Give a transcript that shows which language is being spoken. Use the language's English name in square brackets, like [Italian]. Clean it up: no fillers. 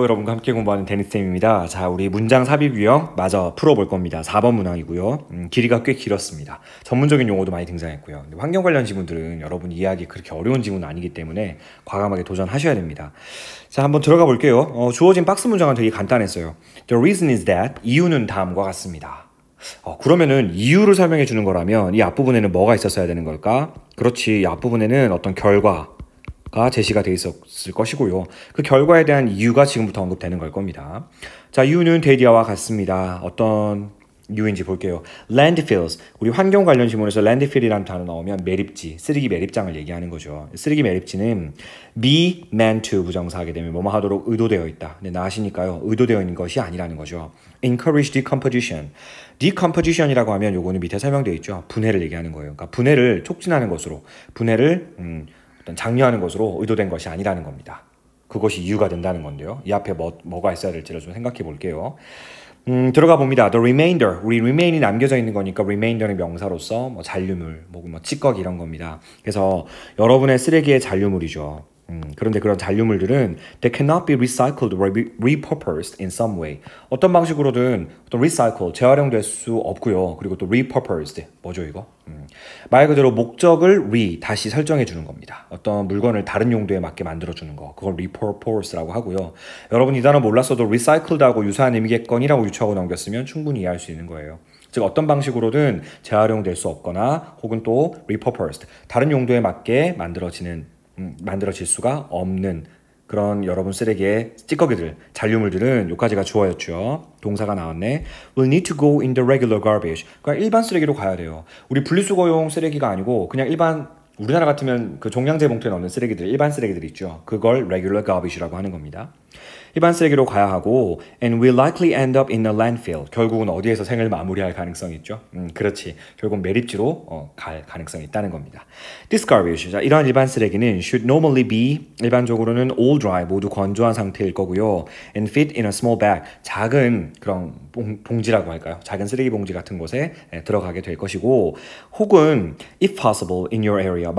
[Korean] 여러분과 함께 공부하는 데니쌤입니다. 자, 우리 문장 삽입 유형 마저 풀어볼 겁니다. 4번 문항이고요. 길이가 꽤 길었습니다. 전문적인 용어도 많이 등장했고요. 환경 관련 지문들은 여러분 이해하기 그렇게 어려운 지문은 아니기 때문에 과감하게 도전하셔야 됩니다. 자, 한번 들어가 볼게요. 주어진 박스 문장은 되게 간단했어요. [English] The reason is that, [Korean] 이유는 다음과 같습니다. 그러면은 이유를 설명해 주는 거라면 이 앞부분에는 뭐가 있었어야 되는 걸까? 그렇지, 이 앞부분에는 어떤 결과가 제시가 돼 있었을 것이고요. 그 결과에 대한 이유가 지금부터 언급되는 걸 겁니다. 자, 이유는 데디아와 같습니다. 어떤 이유인지 볼게요. landfills, 우리 환경 관련 지문에서 landfill이라는 단어 나오면 매립지, 쓰레기 매립장을 얘기하는 거죠. 쓰레기 매립지는 be meant to 부정사하게 되면 뭐뭐 하도록 의도되어 있다. 근데 나하시니까요, 의도되어 있는 것이 아니라는 거죠. [English] encourage decomposition. [Korean] decomposition이라고 하면 요거는 밑에 설명되어 있죠. 분해를 얘기하는 거예요. 그러니까 분해를 촉진하는 것으로, 분해를 장려하는 것으로 의도된 것이 아니라는 겁니다. 그것이 이유가 된다는 건데요. 이 앞에 뭐가 있어야 될지를 좀 생각해 볼게요. 들어가 봅니다. The remainder, 우리 remain이 남겨져 있는 거니까 remainder는 명사로서 뭐 잔류물, 뭐 찌꺼기 이런 겁니다. 그래서 여러분의 쓰레기의 잔류물이죠. 그런데 그런 잔류물들은 [English] they cannot be recycled or repurposed in some way. [Korean] 어떤 방식으로든 또 recycle, 재활용될 수 없고요. 그리고 또 repurposed, 뭐죠 이거? 말 그대로 목적을 다시 설정해 주는 겁니다. 어떤 물건을 다른 용도에 맞게 만들어 주는 거, 그걸 repurpose라고 하고요. 여러분 이 단어 몰랐어도 recycled하고 유사한 의미겠거니라고 유추하고 넘겼으면 충분히 이해할 수 있는 거예요. 즉 어떤 방식으로든 재활용될 수 없거나 혹은 또 repurposed, 다른 용도에 맞게 만들어질 수가 없는 그런 여러분 쓰레기의 찌꺼기들, 잔류물들은 여기까지가 주어였죠. 동사가 나왔네. [English] Will need to go in the regular garbage. [Korean] 그러니까 일반 쓰레기로 가야 돼요. 우리 분리수거용 쓰레기가 아니고 그냥 일반, 우리나라 같으면 그 종량제 봉투에 넣는 쓰레기들, 일반 쓰레기들 있죠. 그걸 regular garbage라고 하는 겁니다. 일반 쓰레기로 가야 하고 [English] and will likely end up in a landfill. [Korean] 결국은 어디에서 생을 마무리할 가능성이 있죠. 그렇지. 결국 매립지로 갈 가능성이 있다는 겁니다. [English] This garbage. [Korean] 자, 이러한 일반 쓰레기는 [English] should normally be, [Korean] 일반적으로는 [English] all dry, [Korean] 모두 건조한 상태일 거고요. [English] and fit in a small bag. [Korean] 작은 그런 봉지라고 할까요? 작은 쓰레기 봉지 같은 곳에 들어가게 될 것이고, 혹은 [English] if possible in your area.